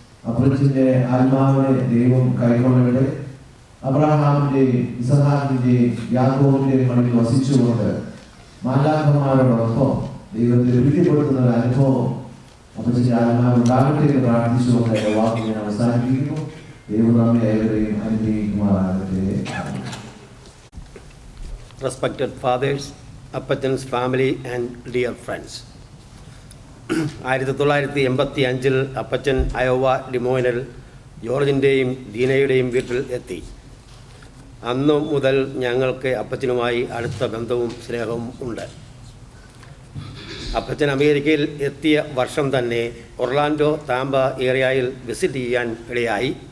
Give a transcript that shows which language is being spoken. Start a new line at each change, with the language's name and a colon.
Malayalam: അപ്പച്ചൻ്റെ ആത്മാവിനെ ദൈവം കൈക്കൊള്ളട്ടെ. അബ്രഹാമിൻ്റെയും ഇസഹാക്കിൻ്റെയും യാക്കോബിൻ്റെയും മണ്ണിൽ വസിച്ചുകൊണ്ട് മാലാഖമാരോടൊപ്പം ദൈവത്തെ പ്രീതിപ്പെടുത്തുന്ന ഒരു അനുഭവം അപ്പച്ചൻ്റെ ആത്മാവിനുണ്ടാകട്ടെ എന്ന് പ്രാർത്ഥിച്ചുകൊണ്ട് എൻ്റെ വാക്ക് ഞാൻ അവസാനിപ്പിക്കുന്നു. ദൈവം നമ്മെ ഏവരെയും അനുഗ്രഹിക്കുമാറാകട്ടെ.
English: Respected fathers, Appachan's family and dear friends.
Malayalam: 1985 Appachan Iowa ഡിമോയിനിൽ ജോർജിൻ്റെയും ദീനയുടെയും വീട്ടിൽ എത്തി. അന്നു മുതൽ ഞങ്ങൾക്ക് അപ്പച്ചനുമായി അടുത്ത ബന്ധവും സ്നേഹവും ഉണ്ട്. അപ്പച്ചൻ അമേരിക്കയിൽ എത്തിയ വർഷം തന്നെ ഒർലാൻഡോ താമ്പ ഏരിയയിൽ വിസിറ്റ് ചെയ്യാൻ ഇടയായി.